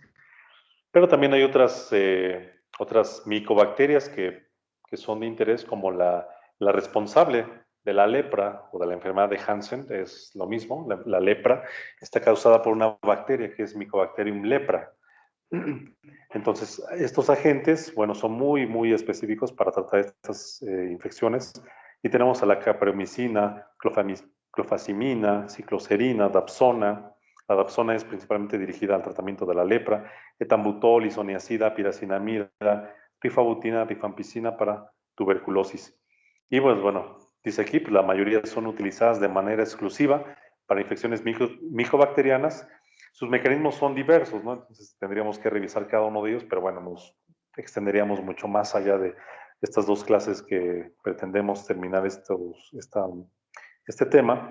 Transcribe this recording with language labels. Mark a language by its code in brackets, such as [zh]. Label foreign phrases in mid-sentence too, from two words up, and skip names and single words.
[es] Pero también hay otras micobacterias que son de interés, como la responsable de la lepra o de la enfermedad de Hansen, es lo mismo. La lepra está causada por una bacteria que es Mycobacterium lepra. Entonces, estos agentes, bueno, son muy específicos para tratar estas infecciones. Y tenemos a la capreomicina, clofazimina, cicloserina, dapsona. La dapsona es principalmente dirigida al tratamiento de la lepra, etambutol, isoniazida, piracinamida, rifabutina, rifampicina para tuberculosis. Y pues bueno, dice aquí, pues la mayoría son utilizadas de manera exclusiva para infecciones micobacterianas. Sus mecanismos son diversos, ¿no? Entonces tendríamos que revisar cada uno de ellos, pero bueno, nos extenderíamos mucho más allá de estas dos clases que pretendemos terminar este tema.